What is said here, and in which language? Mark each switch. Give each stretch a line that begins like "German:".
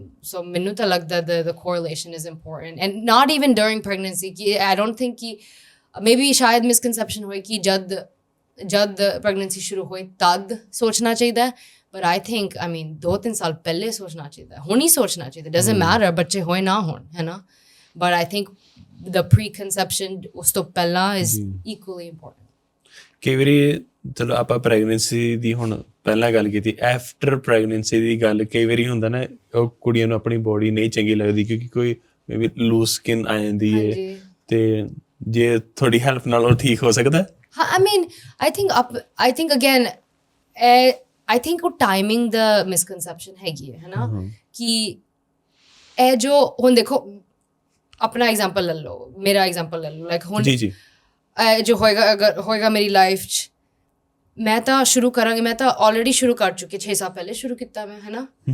Punjabi: So ਮੈਨੂੰ ਤਾਂ ਲੱਗਦਾ
English: the correlation is important, and not even during pregnancy
Punjabi: ਕਿ I don't think ਕਿ maybe ਸ਼ਾਇਦ misconception ਹੋਏ ਕਿ ਜਦ pregnancy ਸ਼ੁਰੂ ਹੋਏ ਤਦ ਸੋਚਣਾ ਚਾਹੀਦਾ ਹੈ,
English: but I think I mean
Punjabi: 2-3 ਸਾਲ ਪਹਿਲੇ ਸੋਚਣਾ ਚਾਹੀਦਾ, ਹੁਣ ਹੀ ਸੋਚਣਾ ਚਾਹੀਦਾ।
English: doesn't matter
Punjabi: ਬੱਚੇ ਹੋਏ ਨਾ ਹੋਣ, ਹੈ ਨਾ,
English: but I think the preconception
Punjabi: ਉਸ ਤੋਂ ਪਹਿਲਾਂ
English: is equally important।
Punjabi: ਕਈ ਵਾਰੀ ਚਲੋ ਆਪਾਂ ਪ੍ਰੈਗਨੈਂਸੀ ਦੀ ਹੁਣ ਪਹਿਲਾਂ ਗੱਲ ਕੀਤੀ, ਆਫਟਰ ਪ੍ਰੈਗਨੈਂਸੀ ਦੀ ਗੱਲ ਕਈ ਵਾਰੀ ਹੁੰਦਾ ਨਾ, ਉਹ ਕੁੜੀਆਂ ਨੂੰ ਆਪਣੀ ਬੋਡੀ ਨਹੀਂ ਚੰਗੀ ਲੱਗਦੀ ਕਿਉਂਕਿ ਕੋਈ ਮੇਬੀ ਲੂਜ਼ ਸਕਿਨ ਆ ਜਾਂਦੀ ਹੈ, ਤੇ ਜੇ ਤੁਹਾਡੀ ਹੈਲਪ ਨਾਲ ਉਹ ਠੀਕ ਹੋ ਸਕਦਾ? ਹਾਂ,
English: I mean I think
Punjabi: again I think ਉਹ ਟਾਈਮਿੰਗ ਦਾ ਮਿਸਕਨਸੈਪਸ਼ਨ ਹੈਗੀ ਹੈ ਨਾ, ਕਿ ਇਹ ਜੋ ਹੁਣ ਦੇਖੋ ਆਪਣਾ ਐਗਜ਼ਾਮਪਲ ਲੈ ਲਓ, ਮੇਰਾ ਐਗਜ਼ਾਮਪਲ ਲੈ ਲਓ, ਲਾਈਕ ਹੁਣ ਜੀ ਜੋ ਹੋਏਗਾ, ਅਗਰ ਹੋਏਗਾ ਮੇਰੀ ਲਾਈਫ 'ਚ, ਮੈਂ ਤਾਂ ਸ਼ੁਰੂ ਕਰਾਂਗੀ, ਮੈਂ ਤਾਂ ਆਲਰੇਡੀ ਸ਼ੁਰੂ ਕਰ ਚੁੱਕੀ, 6 ਸਾਲ ਪਹਿਲੇ ਸ਼ੁਰੂ ਕੀਤਾ ਮੈਂ, ਹੈ ਨਾ।